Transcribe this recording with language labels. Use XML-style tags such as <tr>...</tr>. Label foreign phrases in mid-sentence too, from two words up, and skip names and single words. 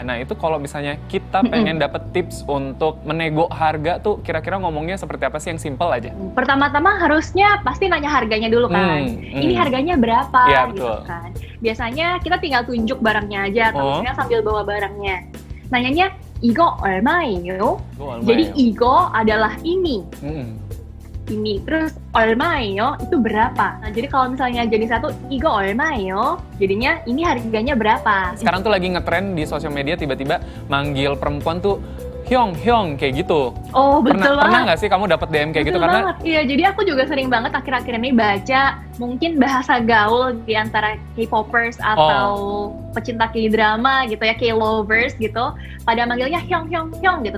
<id>Nah itu kalau misalnya kita pengen dapet tips untuk menego harga tuh, kira-kira ngomongnya seperti apa sih yang simple aja? Pertama-tama harusnya pasti nanya harganya dulu kan. Ini harganya berapa gitu kan. Biasanya kita tinggal tunjuk barangnya aja, atau misalnya sambil bawa barangnya. Nanyanya,</id> <ko>이거 얼마예요?</ko> <id>Jadi 이거 adalah ini. Ini terus 얼마예요 itu berapa. Nah, jadi kalau misalnya jadi satu</id> <ko>이거 얼마예요,</ko> <id>jadinya ini harganya berapa. Sekarang tuh lagi ngetren di sosial media tiba-tiba manggil perempuan tuh Hyong kayak gitu. Oh, betul banget. Pernah nggak sih kamu dapat DM kayak gitu? Karena iya, jadi aku juga sering banget akhir-akhir ini baca mungkin bahasa gaul di antara K-popers atau pecinta K-drama gitu ya, K-lovers gitu, pada manggilnya Hyong gitu.</id>